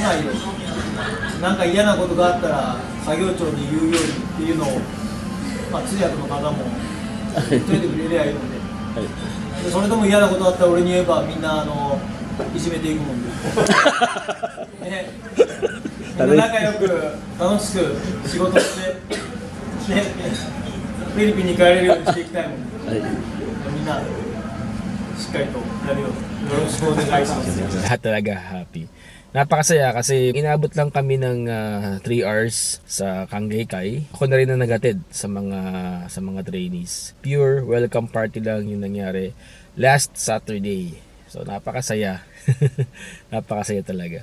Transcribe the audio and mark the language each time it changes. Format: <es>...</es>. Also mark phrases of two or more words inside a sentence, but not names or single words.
<ja>ないように、なんか嫌なことがあったら作業長に言うようにっていうのを、通訳の方も言っといてくれりゃいいので、でそれでも嫌なことあったら俺に言えばみんないじめていくもんで、ね、みんな仲良く楽しく仕事して、ね、フィリピンに帰れるようにしていきたいもんで、みんなししっかりとやるようによろしくお願いします。</ja> <tl>Lahat talaga happy. Napakasaya kasi inabot lang kami ng 3 hours sa Kanggay-kai. Ako na rin ang nagatid sa mga trainees.</tl> <en>Pure welcome party</en> <tl>lang yung nangyari last Saturday. So napakasaya. Napakasaya talaga.</tl>